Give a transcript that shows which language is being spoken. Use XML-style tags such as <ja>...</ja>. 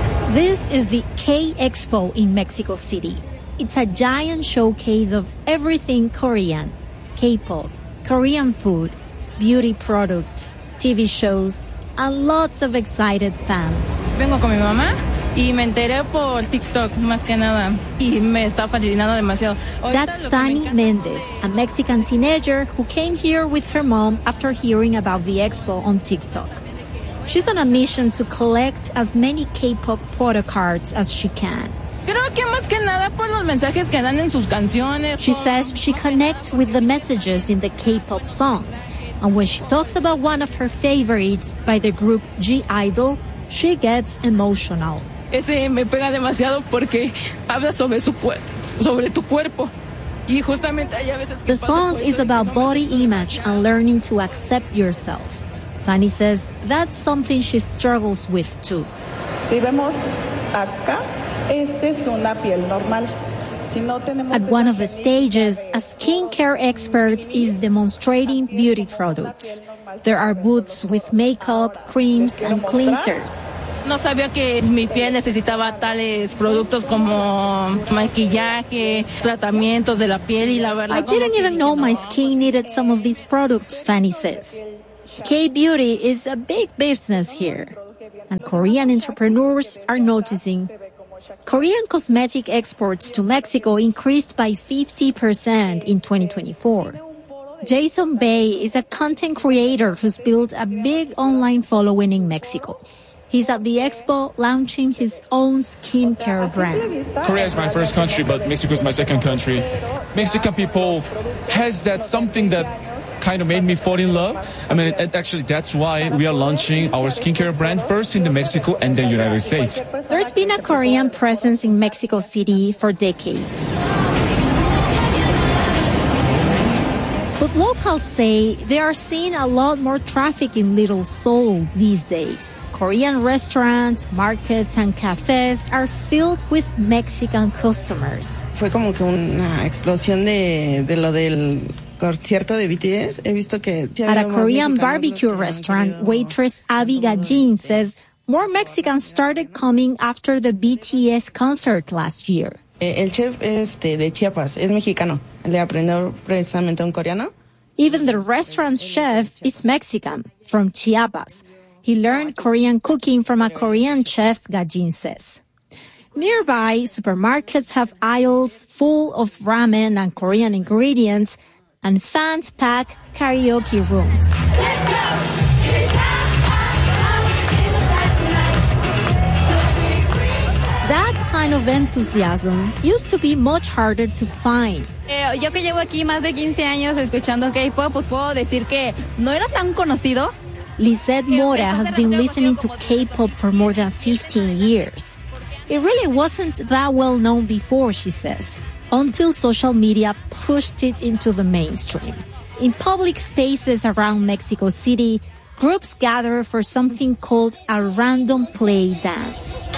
<en>This is the K-Expo in Mexico City. It's a giant showcase of everything Korean, K-pop, Korean food, beauty products, TV shows, and lots of excited fans.</en> <es>Vengo con mi mamá y me enteré por TikTok, más que nada, y me está fascinando demasiado.</es> <en>That's Dani Mendez, a Mexican teenager who came here with her mom after hearing about the expo on TikTok. She's on a mission to collect as many K-pop photo cards as she can. She says she connects with the messages in the K-pop songs. And when she talks about one of her favorites by the group G-Idle, she gets emotional.</en> <es>Ese me pega demasiado porque habla sobre su cuerpo, sobre tu cuerpo.</es> <en>The song is about body image and learning to accept yourself. Fanny says that's something she struggles with too.</en> <es>Si vemos acá, este es una piel normal. Si no tenemos</es> <en>at one of the stages, a skincare expert is demonstrating beauty products. There are booths with makeup, creams, and cleansers.</en> <es>No sabía que mi piel necesitaba tales productos como maquillaje, tratamientos de la piel y la verdad.</es> <en>I didn't even know my skin needed some of these products, Fanny says. K-beauty is a big business here, and Korean entrepreneurs are noticing. Korean cosmetic exports to Mexico increased by 50% in 2024. Jason Bay is a content creator who's built a big online following in Mexico. He's at the expo launching his own skincare brand. Korea is my first country, but Mexico is my second country. Mexican people has that something that kind of made me fall in love. I mean, actually, that's why we are launching our skincare brand first in the Mexico and then United States. There's been a Korean presence in Mexico City for decades. But locals say they are seeing a lot more traffic in Little Seoul these days. Korean restaurants, markets, and cafes are filled with Mexican customers.</en> <es>Fue como que una explosión de lo del concierto de BTS. He visto que</es> <en>at a Korean barbecue restaurant, waitress Abigail Jin says more Mexicans started coming after the BTS concert last year.</en> <es>El chef es de Chiapas, es mexicano. Le aprendió precisamente un coreano.</es> <en>Even the restaurant's chef is Mexican, from Chiapas. He learned Korean cooking from a Korean chef, Gajin says. Nearby, supermarkets have aisles full of ramen and Korean ingredients, and fans pack karaoke rooms. That kind of enthusiasm used to be much harder to find.</en> <es>Yo que llevo aquí más de 15 años escuchando K-pop, pues puedo decir que no era tan conocido.</es> <en>Lizette Mora has been listening to K-pop for more than 15 years. It really wasn't that well known before, she says, until social media pushed it into the mainstream. In public spaces around Mexico City, groups gather for something called a random play dance.</en>